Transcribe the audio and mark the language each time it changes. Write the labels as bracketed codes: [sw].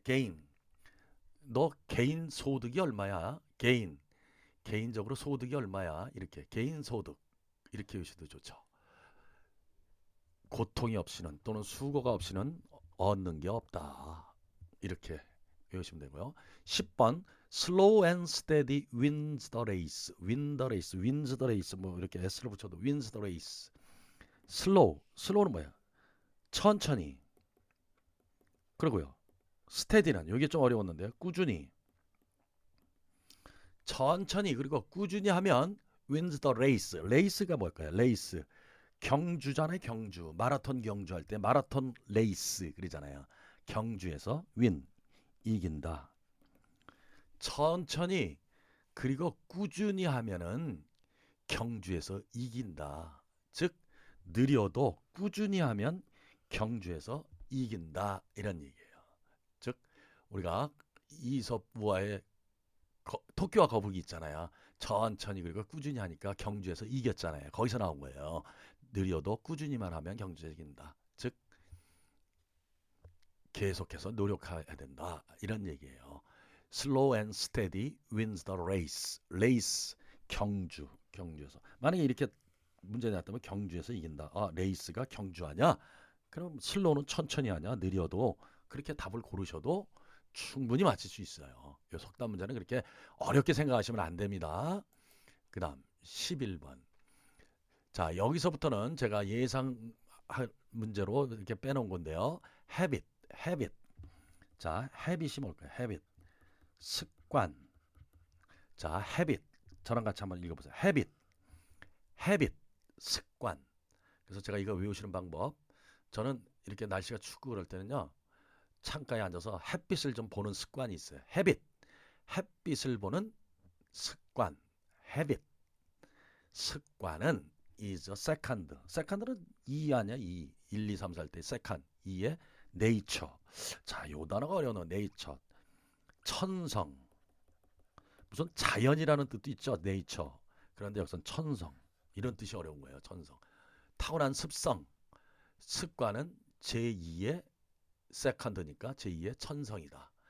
[ko] gain. 너 개인 소득이 얼마야? gain. 개인적으로 소득이 얼마야? 이렇게 개인 소득. 이렇게 외우셔도 좋죠. 고통이 없이는 또는 수고가 없이는 얻는 게 없다. 이렇게 외우시면 되고요. 10번 [en] slow and steady wins the race. win the race. wins the race. [ko] 뭐 이렇게 s를 붙여도 [en] wins the race. [ko] slow는 뭐야? 천천히. 그러고요. steady는 이게 좀 어려웠는데요. 꾸준히. 천천히 그리고 꾸준히 하면 [en] wins the race. [ko] race가 뭘까요? race. 경주잖아요. 경주. 마라톤 경주할 때 마라톤 레이스 그러잖아요. 경주에서 win. 이긴다. 천천히 그리고 꾸준히 하면은 경주에서 이긴다. 즉 느려도 꾸준히 하면 경주에서 이긴다. 이런 얘기예요. 즉 우리가 이솝우화의 토끼와 거북이 있잖아요. 천천히 그리고 꾸준히 하니까 경주에서 이겼잖아요. 거기서 나온 거예요. 느려도 꾸준히만 하면 경주에서 이긴다. 즉 계속해서 노력해야 된다. 이런 얘기예요. [en] Slow and steady wins the race. [ko] race 경주에서. 만약에 이렇게 문제 나왔다면 경주에서 이긴다. 아, 레이스가 경주 아냐? 그럼 슬로우는 천천히 하냐? 느려도 그렇게 답을 고르셔도 충분히 맞힐 수 있어요. 이 속담 문제는 그렇게 어렵게 생각하시면 안 됩니다. 그 다음 11번. 자, 여기서부터는 제가 예상 문제로 이렇게 빼놓은 건데요. habit. 자, habit이 뭘까요? habit. 습관. 자, habit. 저랑 같이 한번 읽어보세요. habit. 습관. 그래서 제가 이거 외우시는 방법. 저는 이렇게 날씨가 춥고 그럴 때는요. 창가에 앉아서 햇빛을 좀 보는 습관이 있어요. 햇빛을 보는 습관. habit. 습관은 is a second. second는 2 아니야? 2. 1, 2, 3, 4할 때 second. 2의 nature. 자, 요 단어가 어려워. nature. 천성. 무슨 자연이라는 뜻도 있죠. nature. 그런데 여기서는 천성. 이런 뜻이 어려운 거예요. 천성. 타고난 습성. 습관은 제2의 second니까 제2의 천성이다.